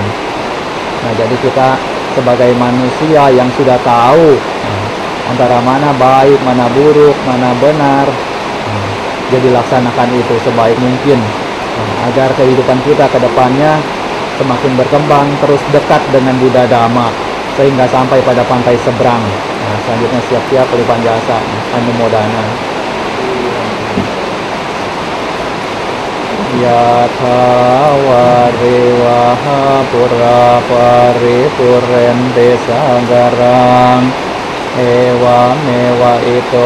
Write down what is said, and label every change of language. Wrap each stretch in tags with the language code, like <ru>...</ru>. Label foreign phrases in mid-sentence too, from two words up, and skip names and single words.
<id>Nah, jadi kita sebagai manusia yang sudah tahu antara mana baik, mana buruk, mana benar, jadi laksanakan itu sebaik mungkin agar kehidupan kita ke depannya semakin berkembang, terus dekat dengan Buddha Dhamma sehingga sampai pada pantai seberang. Nah, selanjutnya siap-siap pelimpahan jasa anumodana.</id> <pi>Yatha wariwaha pura paripurente sagarang ewa mewa ito</pi>